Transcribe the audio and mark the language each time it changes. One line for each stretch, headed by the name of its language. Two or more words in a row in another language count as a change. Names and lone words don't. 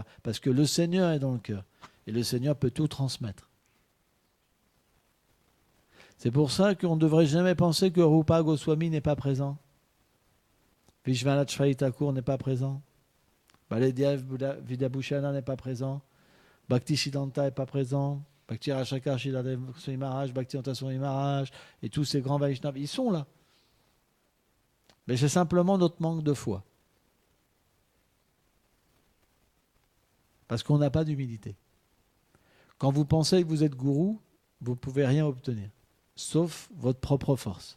French: Parce que le Seigneur est dans le cœur. Et le Seigneur peut tout transmettre. C'est pour ça qu'on ne devrait jamais penser que Rupa Goswami n'est pas présent. Vishwanath Chaitanya Thakur n'est pas présent. Baladev Vidyabhushana n'est pas présent. Bhakti Siddhanta n'est pas présent. Bhakti Rashakar Shiladev Swami Maharaj, Bhakti Anta Swami Maharaj et tous ces grands Vaishnavas, ils sont là. Mais c'est simplement notre manque de foi. Parce qu'on n'a pas d'humilité. Quand vous pensez que vous êtes gourou, vous ne pouvez rien obtenir, sauf votre propre force.